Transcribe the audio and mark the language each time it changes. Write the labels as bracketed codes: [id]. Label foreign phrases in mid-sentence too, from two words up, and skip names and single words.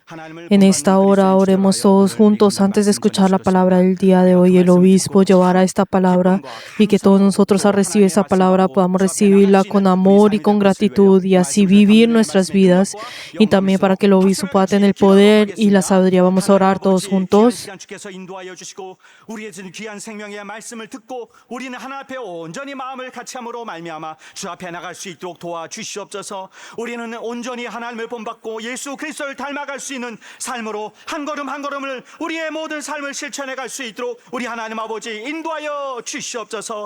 [es] En esta hora oremos todos juntos antes de escuchar la palabra del día de hoy. El obispo llevará esta palabra y que todos nosotros al recibir esa palabra podamos recibirla con amor y con gratitud y así vivir nuestras vidas. Y también para que el obispo pueda tener el poder y la sabiduría. Vamos a orar todos juntos. [ko] 주께서 인도하여 주시고 우리의 귀한 생명의 말씀을 듣고 우리는 하나 앞에 온전히 마음을 같이함으로 말미암아 주 앞에 나갈 수 있도록 도와주시옵소서. 우리는 온전히 하나님을 본받고 예수 그리스도를 닮아갈 수 있는 삶으로 한 걸음 한 걸음을 우리의 모든 삶을 실천해 갈 수 있도록 우리 하나님 아버지 인도하여 주시옵소서.